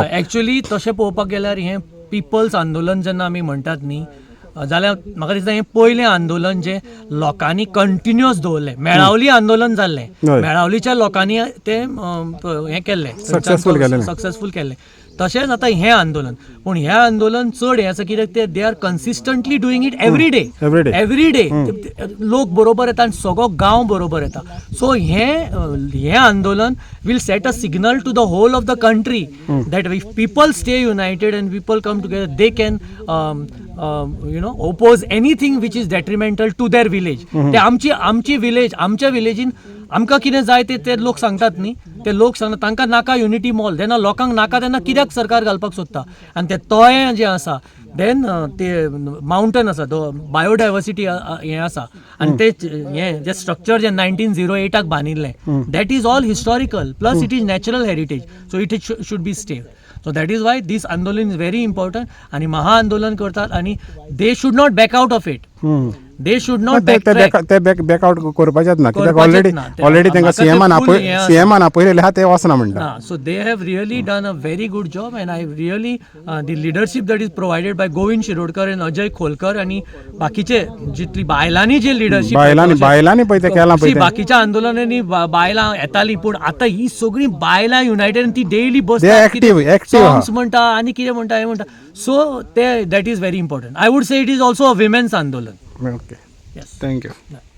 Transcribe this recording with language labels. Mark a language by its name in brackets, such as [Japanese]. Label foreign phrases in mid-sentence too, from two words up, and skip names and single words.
[Konkani] एक्चुअली तशें पळोवपाक गेल्यार हें पिपल्स आंदोलन जेन्ना आमी म्हणटात न्ही जाल्यार म्हाका दिसता हें पयलें आंदोलन जें लोकांनी कंटिन्युअस दवरलें मेळावली आंदोलन जाल्लें मेळावलीच्या लोकांनी तें हें केल्लें सक्सेसफूल केल्लें तशेंच आतां हें आंदोलन पूण हें आंदोलन चड हें आसा कित्याक ते [English] they are consistently doing it every डे [Konkani] लोक बरोबर येता आनी सगळो गांव बरोबर येता [English] सो [Konkani] हें आंदोलन [English] will set a signal to the whole of the country that if people stay united and people come together they can oppose anything which is detrimental to their village [Konkani] ते आमची विलेज आमच्या विलेजीन आमकां कितें जाय ते लोक सांगतात न्ही ते लोक सांगतात तांकां नाका युनिटी मॉल जेन्ना लोकांक नाका तेन्ना कित्याक सरकार घालपाक सोदता आनी तें तळें जें आसा देन ते माउंटन आसा तो बायोडायवर्सिटी हें आसा आनी ते हें जें स्ट्रक्चर जें 1908 बांदिल्लें [English] that is all historical plus it is natural heritage so it should be stay so that is why this andolan is very important [Konkani] आनी महाआंदोलन करतात आनी [English] they should not back out of it they should not [Konkani] बॅकआउट करपाचेच ना कित्याक ऑलरेडी तांकां सीएमान आपयलेले आहा ते वचना म्हणटा [English] so they have really done a very good job and I really the leadership that is provided by Govind Shirodkar and Ajay Kholkar [Konkani] आनी बाकीचे जितली बायलांनी जे लिडरशीप बायलांनी पळय ते केलां पळय बाकीच्या आंदोलनांनी बायलां येतालीं पूण आतां ही सगळीं बायलां युनायटेड ती [English] daily songs [Konkani] म्हणटा आनी कितें म्हणटा हें म्हणटा सो ते [English] that is very important I would say it is also a women's andolan. Okay. Yes. Thank you.